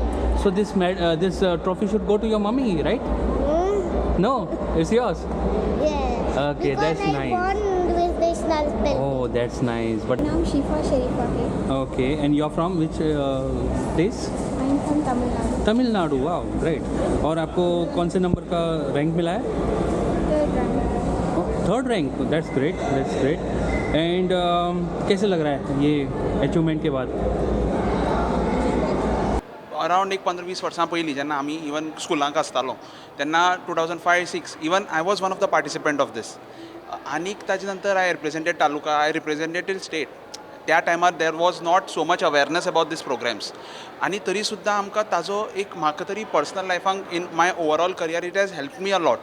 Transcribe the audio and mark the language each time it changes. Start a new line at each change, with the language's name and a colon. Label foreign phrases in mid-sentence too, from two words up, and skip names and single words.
English: So this trophy should go to your mummy, right? No, it's yours. Yes. Okay, because that's I nice. won with National Spell Bee. Oh, that's nice. But I'm Shifa Sharifa. okay, and you're from which place? I'm from Tamil Nadu. तमिलनाडु. wow, great.
Hindi: और आपको कौन से नंबर का रैंक मिला है?
English: 3rd rank. Third rank. That's great.
Hindi: एंड कैसे लग रहा है ये अचीवमेंट के बाद?
Konkani: अरावंड एक 15-20 वर्सां पयलीं जेन्ना आमी इवन स्कुलांक आसतालो तेन्ना 2005-06
English: even I was one of the participant of this.
Konkani: आनीक ताजे नंतर
English: I represented taluka, I represented state.
Konkani: त्या टायमार
English: there was not so much awareness about this programs,
Konkani: आनी तरी सुद्दां आमकां ताजो एक म्हाका तरी पर्सनल लायफांक
English: in my overall career it has help me a lot.